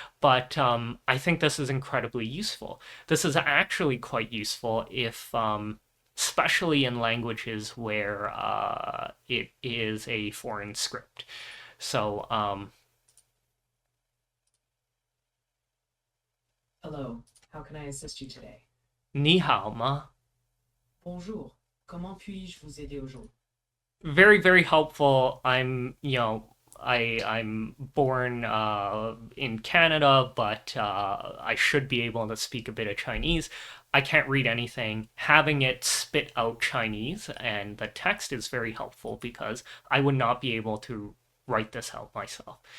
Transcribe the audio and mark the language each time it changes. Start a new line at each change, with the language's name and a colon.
English: But I think this is incredibly useful. This is actually quite useful if... especially in languages where it is a foreign script. So, Hello, how can I assist you today?
Chinese: 你好吗?
French: Bonjour, comment puis-je vous aider aujourd'hui?
English: Very, very helpful. I'm, I'm born in Canada, but I should be able to speak a bit of Chinese. I can't read anything. Having it spit out Chinese and the text is very helpful because I would not be able to write this out myself.